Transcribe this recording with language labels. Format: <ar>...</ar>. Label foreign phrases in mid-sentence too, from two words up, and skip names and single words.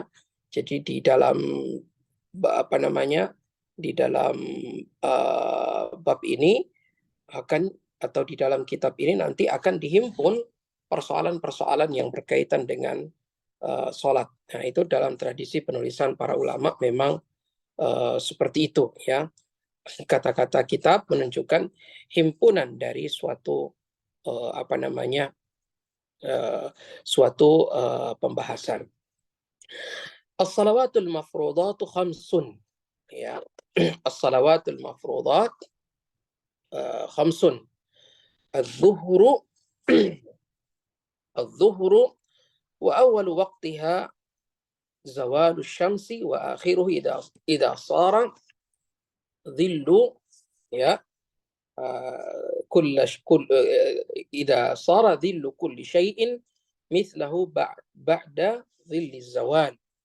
<id>Jadi di dalam bab ini atau di dalam kitab ini nanti akan dihimpun persoalan-persoalan yang berkaitan dengan sholat. Nah, itu dalam tradisi penulisan para ulama memang seperti itu, ya. Kata-kata kitab menunjukkan himpunan dari suatu pembahasan.</id> <ar>الصلوات المفروضة خمس, ya. الصلوات المفروضة خمس. Az-zuhru الظهر وأول وقتها زوال الشمس وآخره إذا صار ظل يا إذا صار ظل كل شيء مثله بعد ظل الزوال.</ar>